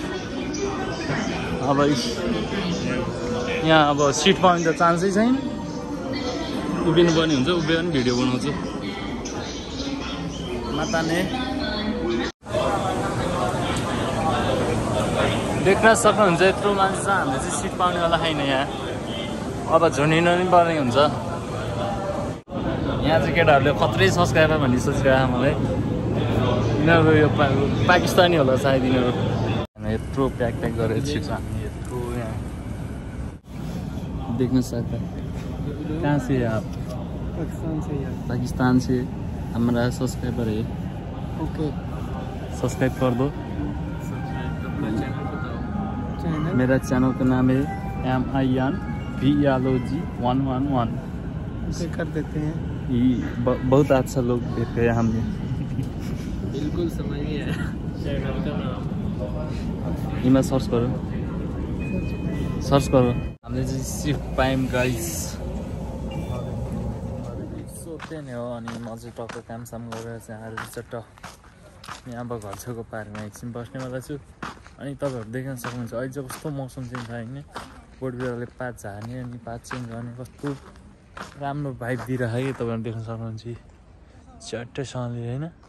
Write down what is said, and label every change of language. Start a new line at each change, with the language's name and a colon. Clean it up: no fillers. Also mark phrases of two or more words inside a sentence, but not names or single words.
Nepali: अब यहाँ अब सिट पाउने त चान्सै छैन उभिनु पर्ने हुन्छ उभियो भने भिडियो बनाउँछु माताने देख्न सक्नुहुन्छ यत्रो मान्छे छ हामीले चाहिँ सिट पाउनेवाला छैन यहाँ अब झुन्डिनु पनि पर्ने हुन्छ यहाँ चाहिँ केटाहरूले खत्रै सब्सक्राइबर भन्ने सोचिरहेको मलाई यिनीहरू यो पाकिस्तानी होला सायद यिनीहरू यत्रो प्याक गरेर छिर्छ हामी यत्रो यहाँ देख्न सक्दा
Hindi: कहाँ से आप पाकिस्तान से हमारा सब्सक्राइबर है ओके सब्सक्राइब कर दो मेरा चैनल का नाम है MINVLOG111 उसे कर देते हैं बहुत अच्छा लोग देख गए हमने बिल्कुल समझ नहीं आया चैनल का नाम
Nepali: इमा सर्च करो हामीले चाहिँ सिफ्ट पायौँ
English: guys so
Nepali: त्यही नै हो अनि म चाहिँ टक्क कामसाम गरेर चाहिँ आएर चट्ट यहाँ अब घर छेउको पार्कमा एकछिन बस्नेवाला छु अनि तपाईँहरू देख्न सक्नुहुन्छ अहिले चाहिँ कस्तो मौसम चाहिँ छ होइन बोटबिरुवाले पात झार्ने अनि पात चेन्ज गर्ने कस्तो राम्रो भाइब दिइरहेको है तपाईँहरू देख्न सक्नुहुन्छ चट्टैसँगले होइन